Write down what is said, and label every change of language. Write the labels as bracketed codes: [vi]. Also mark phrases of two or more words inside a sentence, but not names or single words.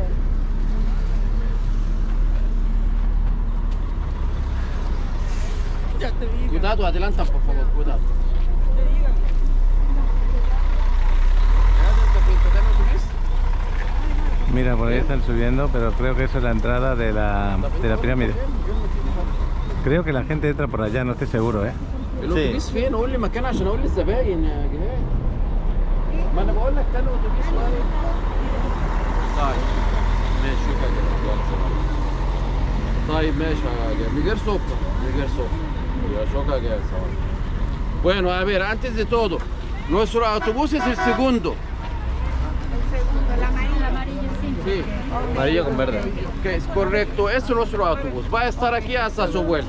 [es] Cuidado, adelanta por favor, cuidado. Mira, por ahí están subiendo, pero creo que eso es la entrada de la pirámide. Creo que la gente entra por allá, no estoy seguro, ¿eh? [ar] الاتوبيس فين؟ قول لي مكان عشان اقول للزباين يا جهاد. ما انا بقول لك كان الاتوبيس واقف. طيب ماشي شوف يا جهاد. طيب ماشي يا جهاد. [es] Miguel Sopa. Miguel Sopa. Ya choca que es. Bueno, a ver, antes de todo, nuestro autobús es el segundo. El amarillo, sí. Sí. Amarillo con verde. Que es correcto, es nuestro autobús. Va a estar aquí hasta su vuelo.